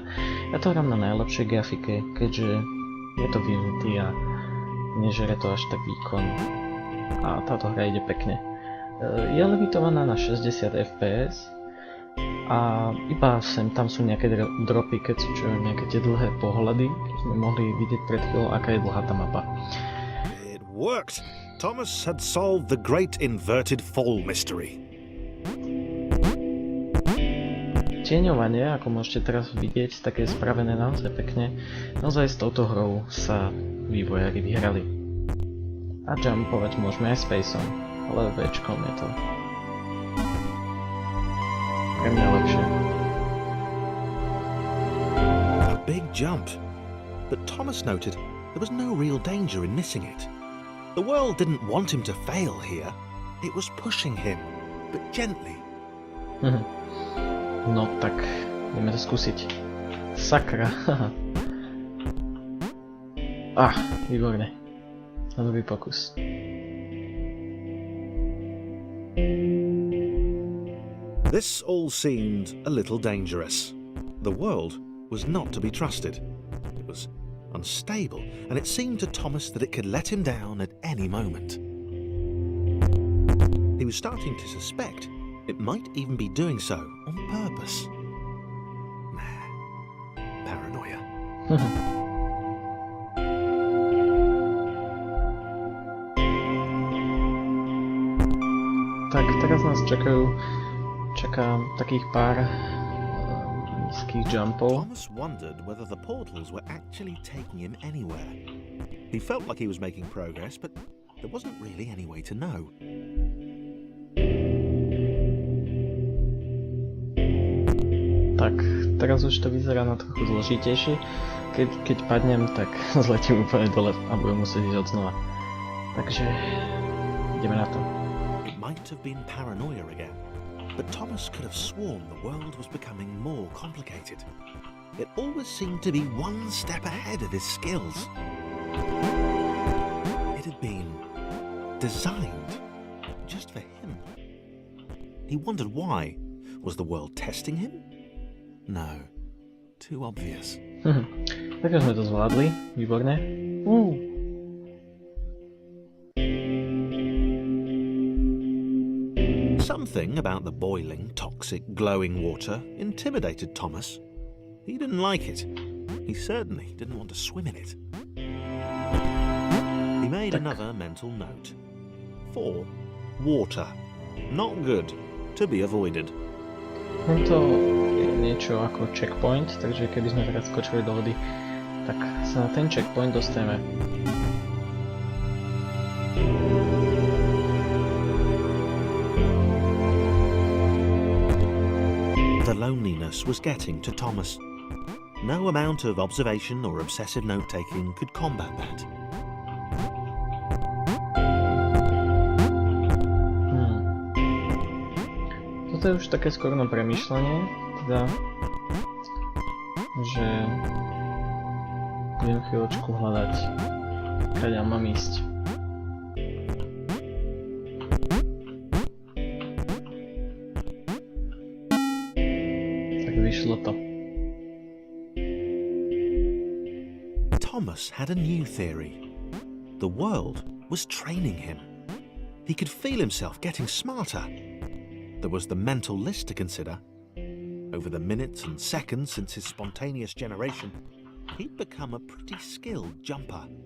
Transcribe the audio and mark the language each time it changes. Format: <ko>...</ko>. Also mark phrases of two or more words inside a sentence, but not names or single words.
<sk>Ja to hrám na najlepšej grafike, keďže je to v Unity a nežere to až tak výkon a táto hra ide pekne. Je limitovaná na 60 fps a iba tam sú nejaké dropy, keď sú nejaké tie dlhé pohľady, sme mohli vidieť pred chvíľou, aká je dlhá tá mapa.</sk> <en>It worked! Thomas had solved the great inverted fall mystery.</en> <sk>Tieňovanie, ako môžete teraz vidieť, tak je spravené naozaj pekne. Naozaj s touto hrou sa vývojári vyhrali. A jumpovať môžeme aj spaceom, ale Včkom je to pre mňa lepšie.</sk> <en>A big jump. But Thomas noted there was no real danger in missing it. The world didn't want him to fail here. It was pushing him. but gently.</en> <sk>No tak, ideme to skúsiť. Sakra. Výborné. Na druhý pokus.</sk> <en>This all seemed a little dangerous. The world was not to be trusted. It was unstable, and it seemed to Thomas that it could let him down at any moment. He was starting to suspect it might even be doing so on purpose. Paranoia.</en> <sk>Tak, teraz nás čaká takých pár nízkych jumpov.</sk> <en>Thomas wondered whether the portals were actually taking him anywhere. He felt like he was making progress, but there wasn't really any way to know.</en> <sk>Tak, teraz už to vyzerá na trochu zložitejšie. Keď padnem, tak zletím úplne dole a budem musieť ísť odznova. Takže ideme na to.</sk> <en>It might have been paranoia again, but Thomas could have sworn the world was becoming more complicated. It always seemed to be one step ahead of his skills. It had been designed just for him. He wondered why. Was the world testing him? No. Too obvious.</en> <sk>Takže sme to zvládli. Výborné.</sk> <en>Something about the boiling, toxic, glowing water intimidated Thomas. He didn't like it. He certainly didn't want to swim in it. He made another mental note. 4. Water. Not good. To be avoided.</en> <sk>Tento je niečo ako checkpoint, takže keby sme teraz skočili do vody, tak sa na ten checkpoint dostaneme.</sk> <en>The loneliness was getting to Thomas. No amount of observation or obsessive note-taking could combat that.</en> <sk>Toto je už také skoro na premýšľanie, teda, že budem chvíľočku hľadať, kadeľ mám ísť. Tak vyšlo to.</sk> <en>Thomas had a new theory. The world was training him. He could feel himself getting smarter. There was the mental list to consider. Over the minutes and seconds since his spontaneous generation, he'd become a pretty skilled jumper.</en>